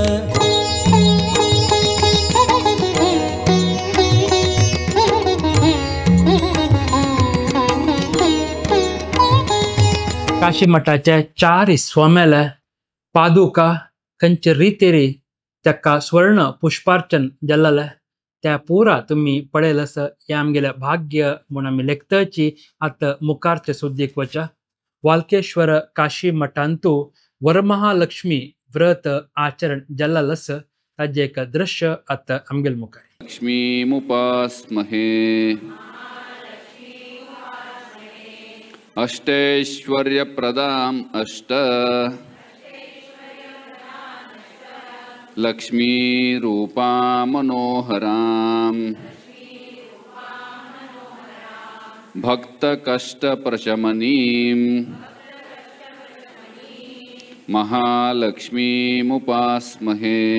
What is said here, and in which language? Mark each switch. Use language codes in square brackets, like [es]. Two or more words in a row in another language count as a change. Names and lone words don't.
[kok] काशी मठाच्या 4 स्वाम्याला पादुका खंच रितेरी त्याका स्वर्ण पुष्पार्चन जल्लला त्या पुरा तुम्ही पडेलस या आमगेल्या भाग्य म्हणून आम्ही लेखताची आता मुखारचे सुद्दीक वचा वाल्केश्वर काशी मठांतू वरमहालक्ष्मी व्रत आचरण जल्ललस ताजे एक दृश्य आता आमगेल मुखार [sa] लक्ष्मीमुपास्महे अष्टैश्वर्यप्रदाम् अष्ट लक्ष्मीरूपां मनोहरां भक्तकष्टप्रशमनीं महालक्ष्मीमुपास्महे।